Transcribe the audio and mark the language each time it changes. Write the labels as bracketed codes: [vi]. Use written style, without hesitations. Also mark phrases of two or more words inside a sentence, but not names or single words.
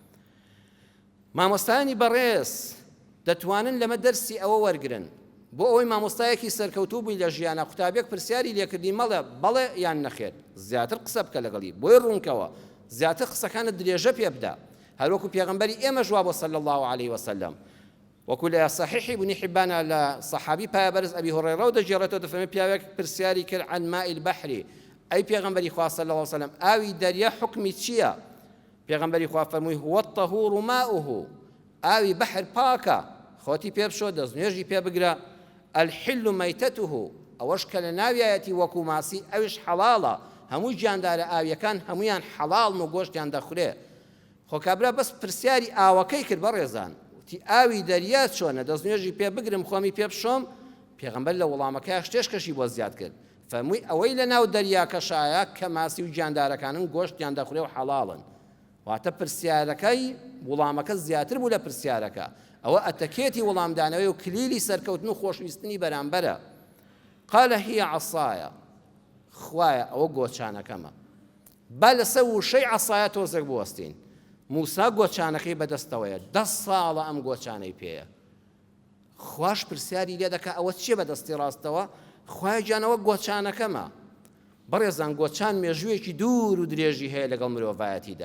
[ckb] مامۆستایانی بەڕێز دەتوانن لەمە دەرسی ئەوە وەرگرن بۆ ئەوەی مامۆستایەکی سەرکەوتوو بووی لە ژیانە قوتابێک پرسیاری لێکردی مەڵێ بەڵێ یان نەخێر، زیاتر قسە بکە لەگەڵی، بۆی ڕوونکەوە زیاتر قسەکانت درێژە پێ بدە، هەروەکو پێغەمبەری ئێمە ژوا بۆ [ar] صلی الله عليه وسلم. [ckb] وەکو لە صحیحی ابن حبان لە صحابی پایەبەرز ئەبی هورەیرە دەجێڕێتەوە دەفەرمێت پیاوێک پرسیاری کرد [ar] عن ماء البحر، [ckb] ئەی پێغەمبەری خوا [ar] صلی الله عليه وسلم [ckb] ئاوی دەریا حکمی چییە؟ پێغەمبەری خوا فەرمووی [ar] هو الطهور ماؤه، [ckb] ئاوی بەحر پاکە، خۆتی پێ بشۆ، دەستنوێژی پێ بگرە. [ar] الحل مەیتەته، [ckb] ئەوەش کە لە ناویایەتی وەکو ماسی ئەویش حەڵاڵە، هەموو گیاندارە ئاویەکان هەمویان حەڵاڵن و گۆشتیان دەخورێ. خۆ کابرا بەس پرسیاری ئاوەکەی کرد بەڕێزان، تی ئاوی دەریا چۆنە، دەستنوێژی پێ بگرم خۆمی پێ بشۆم؟ پێغەمبەر لە وەڵامەکەی شتێشکەشی بۆ زیاد کرد، فەرمووی ئەوەی لە ناو دەریاکەشایە کە ماسی و گیاندارەکانن گۆشتیان دەخورێ و حەڵاڵن. واتە پرسیارەکەی وڵامەکە زیاتر بوو لە پرسیارەکە، ئەوە ئەتەکێتی وڵامدانەوەی و کلیلی سەرکەوتن و خۆشویستنی بەرامبەرە. [ar] قال هي عصايا، [ckb] خوایە ئەوە گۆچانەکەمە. با لەسەر وشەی عەسایە تۆزێک بوەستین. موسا گۆچانەکەی بەدەستەوەیە، 10 ساڵە ئەم گۆچانەی پێیە. خوش پرسیاری لێ دەکا ئەوە چیە بەدەستی ڕاستەوە؟ خوای جانەوە گۆچانەکەمە. بەڕێزان گۆچان مێژوویەکی دوور و درێژی هەیە لەگەڵ مرۆڤایەتیدا.